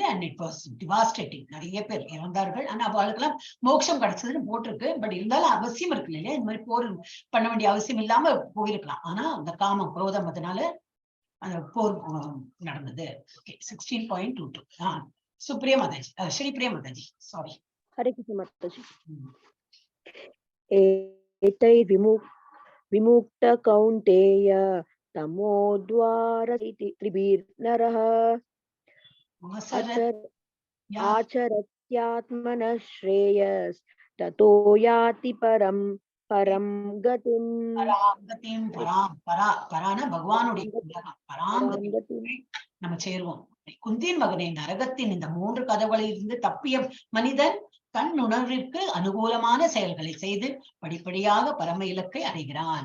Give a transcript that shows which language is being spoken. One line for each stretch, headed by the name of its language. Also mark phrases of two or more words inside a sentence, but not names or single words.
English: and it was devastating.
Tamil: நிறைய பேர் இறந்தார்கள். ஆனா அவளுக்கெல்லாம் மோட்சம் கிடைச்சதுன்னு போட்டிருக்கு. பட் இருந்தாலும் அவசியம் இருக்கு இல்லையா, இந்த மாதிரி போர் பண்ண வேண்டிய அவசியம் இல்லாம போயிருக்கலாம். ஆனா அந்த காமம் குரோதம் அதனால அந்த போர் நடந்தது. ஓகே, 16.22. சுப்ரியா மாதாஜி, ஸ்ரீ பிரியா மாதாஜி, சாரி.
Hindi: हरे कृष्ण माताजी।
Sanskrit: विमुक्त कौन्तेय तमोद्वार त्रिभिर्नरः आचरत्यात्मनः श्रेयस् ततो याति परं गतिम्।
Tamil: பரான பகவானுடைய நம்ம சேருவோம். குந்தியின் மகனே, நரகத்தின் இந்த 3 கதவுகளில் இருந்து தப்பிய மனிதன் தன் உணர்விற்கு அனுகூலமான செயல்களை செய்து படிப்படியாக பரம இலக்கை அடைகிறான்.